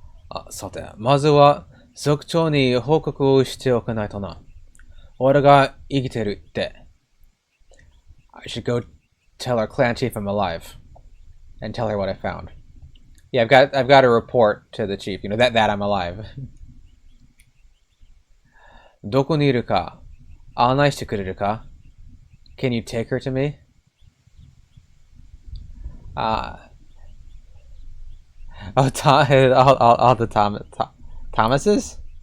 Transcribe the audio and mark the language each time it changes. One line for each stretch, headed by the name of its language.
Japanese: Ah, さて、まずは族長に報告をしておかないとな。俺が生きてるって。
English: I should go tell our clan chief I'm alive and tell her what I found. Yeah, I've got to report to the chief, you know, that I'm alive.
Japanese: どこにいるか案内してくれるか
English: Can you take her to me? Oh, all the Thomases?